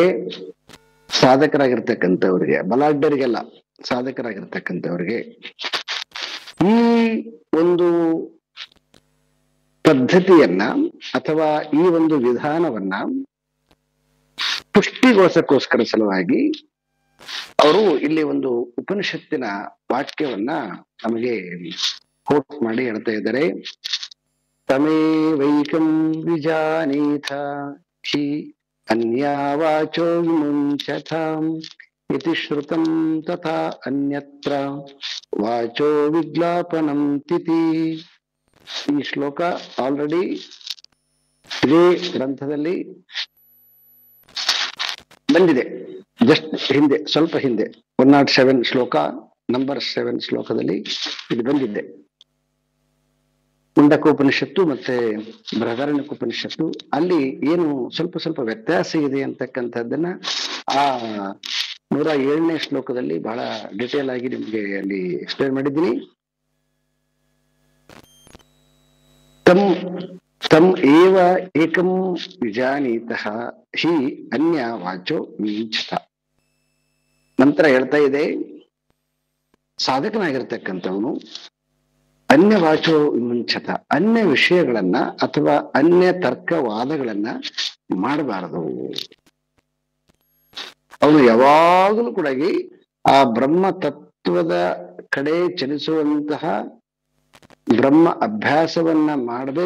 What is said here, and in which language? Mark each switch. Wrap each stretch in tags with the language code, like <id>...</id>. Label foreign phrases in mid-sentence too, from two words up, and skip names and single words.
<kn>ಸಾಧಕರಾಗಿರ್ತಕ್ಕಂಥವ್ರಿಗೆ, ಬಲಾಢ್ಯರಿಗೆಲ್ಲ ಸಾಧಕರಾಗಿರ್ತಕ್ಕಂಥವ್ರಿಗೆ ಈ ಒಂದು ಪದ್ಧತಿಯನ್ನ ಅಥವಾ ಈ ಒಂದು ವಿಧಾನವನ್ನ ಪುಷ್ಟಿಗೊಳಿಸಕ್ಕೋಸ್ಕರ ಸಲುವಾಗಿ ಅವರು ಇಲ್ಲಿ ಒಂದು ಉಪನಿಷತ್ತಿನ ವಾಕ್ಯವನ್ನ ನಮಗೆ ಕೋಟ್ ಮಾಡಿ ಹೇಳ್ತಾ ಇದ್ದಾರೆ.</kn> <sa>ತಮೇವೈಕಂ ವಿಜಾನೀಥ ಹಿ ಅನ್ಯಾ ವಾಚೋ ವಿಮುಂಚತಾಂ ಇತಿ ಶ್ರುತಂ ತಥಾ ಅನ್ಯತ್ರ ವಾಚೋ ವಿಜ್ಞಾಪನಂ ತಿಥಿ.</sa> <kn>ಈ ಶ್ಲೋಕ ಆಲ್ರೆಡಿ ಇದೇ ಗ್ರಂಥದಲ್ಲಿ ಬಂದಿದೆ. ಜಸ್ಟ್ ಹಿಂದೆ, ಸ್ವಲ್ಪ ಹಿಂದೆ 107 ಶ್ಲೋಕ, ನಂಬರ್ 7 ಶ್ಲೋಕದಲ್ಲಿ ಇದು ಬಂದಿದ್ದೆ. ಮುಂಡಕೋಪನಿಷತ್ತು ಮತ್ತೆ ಬೃಹದಾರಣ್ಯಕೋಪನಿಷತ್ತು ಅಲ್ಲಿ ಏನು ಸ್ವಲ್ಪ ಸ್ವಲ್ಪ ವ್ಯತ್ಯಾಸ ಇದೆ ಅಂತಕ್ಕಂಥದ್ದನ್ನ ಆ 107ನೇ ಶ್ಲೋಕದಲ್ಲಿ ಬಹಳ ಡಿಟೇಲ್ ಆಗಿ ನಿಮ್ಗೆ ಅಲ್ಲಿ ಎಕ್ಸ್ಪ್ಲೇನ್ ಮಾಡಿದ್ದೀನಿ.</kn> <sa>ತಮ್ ತಮ್ ಏವ ಏಕಂ ವಿಜಾನೀತಃ ಹಿ ಅನ್ಯ ವಾಚೋ ವಿಂಚತ.</sa> <kn>ನಂತರ ಹೇಳ್ತಾ ಇದೆ, ಸಾಧಕನಾಗಿರ್ತಕ್ಕಂಥವನು</kn> <sa>ಅನ್ಯ ವಾಚೋ ವಿಮುಂಚತ,</sa> <kn>ಅನ್ಯ ವಿಷಯಗಳನ್ನ ಅಥವಾ ಅನ್ಯ ತರ್ಕವಾದಗಳನ್ನ ಮಾಡಬಾರದು. ಅವನು ಯಾವಾಗಲೂ ಕೂಡ ಆ ಬ್ರಹ್ಮ ತತ್ವದ ಕಡೆ ಚಲಿಸುವಂತಹ ಬ್ರಹ್ಮ ಅಭ್ಯಾಸವನ್ನ ಮಾಡಬೇಕು.</kn>